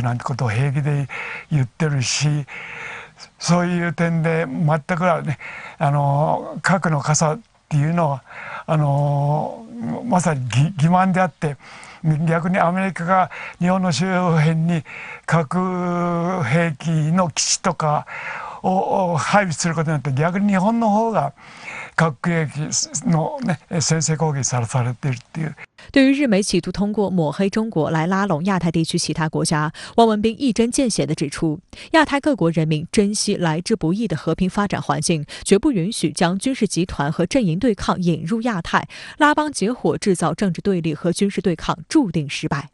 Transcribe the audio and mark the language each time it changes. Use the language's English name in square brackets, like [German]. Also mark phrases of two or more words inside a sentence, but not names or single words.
[Japanese] なんてことを平気で言ってるし、そういう点で全くね、核の傘っていうのはまさに欺瞞であって、逆にアメリカが日本の周辺に核兵器の基地とかを配備することによって、逆に日本の方が核兵器の、先制攻撃されているっていう。 [Chinese] 对于日美企图通过抹黑中国来拉拢亚太地区其他国家，汪文斌一针见血地指出，亚太各国人民珍惜来之不易的和平发展环境，绝不允许将军事集团和阵营对抗引入亚太，拉帮结伙制造政治对立和军事对抗，注定失败。